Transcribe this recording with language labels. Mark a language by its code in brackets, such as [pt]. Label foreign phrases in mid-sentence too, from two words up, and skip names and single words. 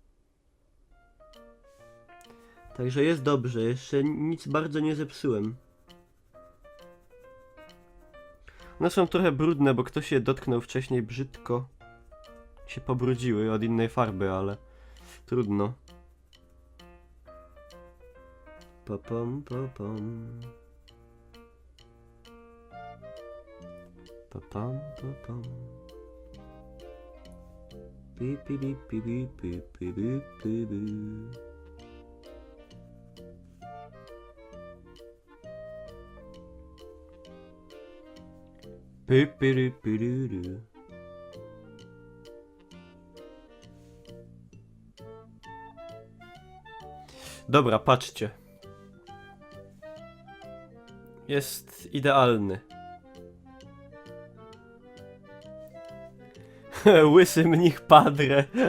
[pl] Także jest dobrze, jeszcze nic bardzo nie zepsułem. One są trochę brudne, bo ktoś je dotknął wcześniej brzydko. Się pobrudziły od innej farby, ale trudno. Papam, papam. Papam, papam. Pi, pi, pi, pi, pi, pi, pi, pi, pi, pi. Pi, pi, pi, pi, pi, pi. Dobra, patrzcie. Jest idealny. Łysy mnich padre.